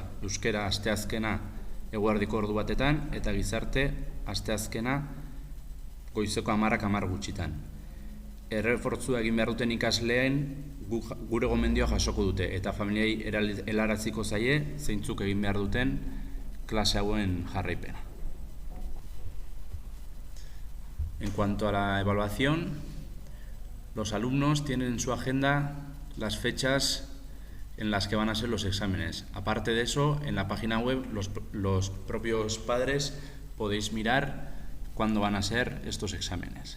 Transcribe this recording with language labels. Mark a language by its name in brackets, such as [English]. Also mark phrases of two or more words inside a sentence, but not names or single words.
[Basque] Euskera asteazkena eguerdiko ordu batetan eta gizarte asteazkena goizeko 10 gutxitan. Errefortzua egin behar duten ikasleen gure gomendioa jasoko dute eta familiai helaraziko zaie zeintzuk egin behar duten klase hauen jarraipena. [Spanish] En cuanto a la evaluación, los alumnos tienen en su agenda las fechas en las que van a ser los exámenes. Aparte de eso, en la página web los propios padres podéis mirar cuándo van a ser estos exámenes.